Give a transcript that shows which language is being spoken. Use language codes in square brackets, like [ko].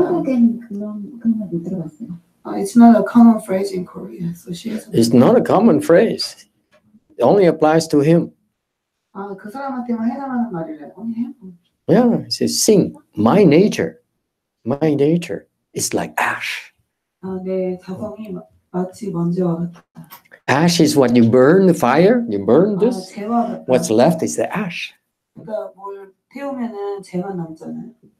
[ko] 한국엔 그런 걸 못 들어봤어요. [en] It's not a common phrase in Korea. So she has. It's not a common phrase. It only applies to him. [ko] 그 사람한테만 해당하는 말이래요. 언니 [en] Yeah. It says, sing. My nature is like ash. [ko] 내 자성이 마치 먼지와 같다. [en] Ash is what you burn the fire. You burn this. [ko] 재와 같다. [en] What's left is the ash. [ko] 그러니까 뭘 태우면은 재만 남잖아요.